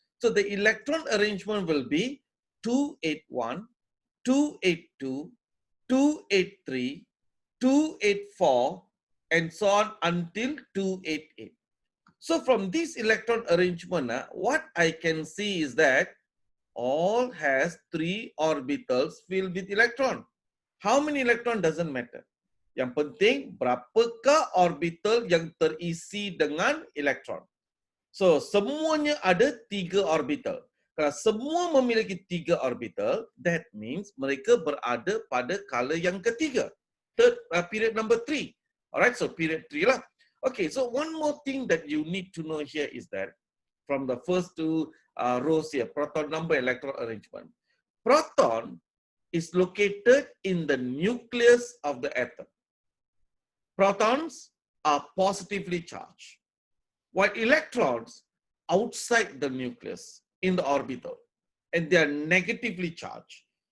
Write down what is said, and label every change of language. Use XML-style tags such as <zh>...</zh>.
<en>So the electron arrangement will be 281, 282, 283, 284, and so on until 288. So from this electron arrangement, what I can see is that all has 3 orbitals filled with electron. How many electron doesn't matter.</en> <ms>Yang penting berapakah orbital yang terisi dengan elektron.</ms> <en>So</en> <ms>semuanya ada 3 orbital. Kalau semua memiliki 3 orbital,</ms> <en>that means</en> <ms>mereka berada pada color yang ketiga.</ms> <en>Period number 3. Alright, so period 3 lah. Okay, so one more thing that you need to know here is that from the first 2 rows here, proton number, electron arrangement. Proton is located in the nucleus of the atom. Protons are positively charged, while electrons outside the nucleus in the orbital, and they are negatively charged.</en>